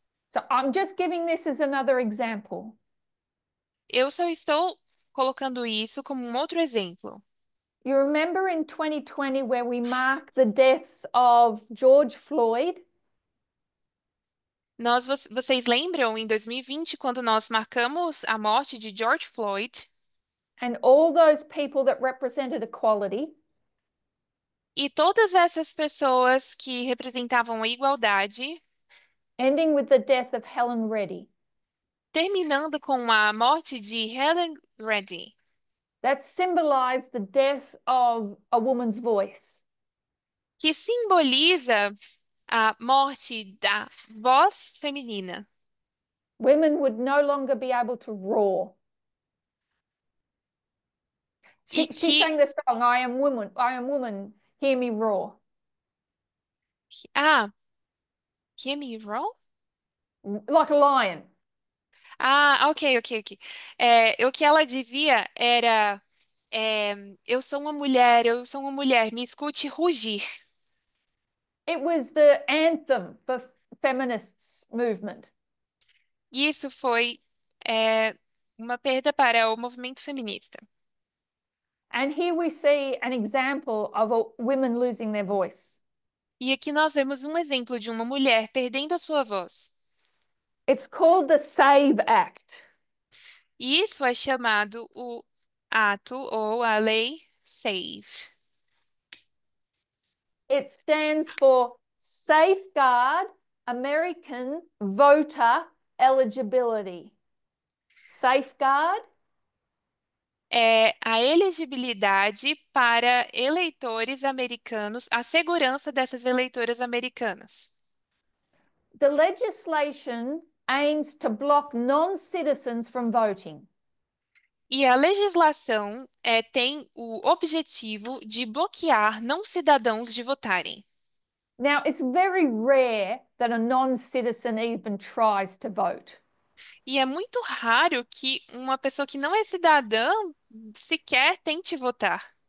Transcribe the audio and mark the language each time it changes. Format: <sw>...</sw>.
<en>So I'm just giving this as another example.</en> <pt>Eu só estou colocando isso como um outro exemplo.</pt> <en>You remember in 2020 where we mark the deaths of George Floyd?</en> <pt>Vocês lembram em 2020, quando nós marcamos a morte de George Floyd</pt> <en>And all those people that represented equality?</en> <pt>e todas essas pessoas que representavam a igualdade,</pt> <en>Ending with the death of Helen Reddy.</en> <pt>terminando com a morte de Helen Reddy,</pt> <en>That symbolized the death of a woman's voice.</en> <pt>que simboliza a morte da voz feminina.</pt> <en>Women would no longer be able to roar.</en> <pt>E que,</pt> <en>sang the song, I am woman, hear me roar. ah, hear me roll? Like a lion. Ah, ok.</en> <pt>O que ela dizia era, eu sou uma mulher, me escute rugir.</pt> <en>It was the anthem for feminists movement.</en> <pt>E isso foi, uma perda para o movimento feminista.</pt> <en>And here we see an example of women losing their voice.</en> <pt>E aqui nós vemos um exemplo de uma mulher perdendo a sua voz.</pt> <en>It's called the SAVE Act.</en> <pt>E isso é chamado o ato ou a lei SAVE.</pt> <en>It stands for Safeguard American Voter Eligibility. Safeguard</en> <pt>É a elegibilidade para eleitores americanos, a segurança dessas eleitoras americanas.</pt> <en>The legislation aims to block non-citizens from voting.</en> <pt>E a legislação tem o objetivo de bloquear não cidadãos de votarem.</pt> <en>Now, it's very rare that a non-citizen even tries to vote.</en> <pt>E é muito raro que uma pessoa que não é cidadã sequer tente votar.</pt>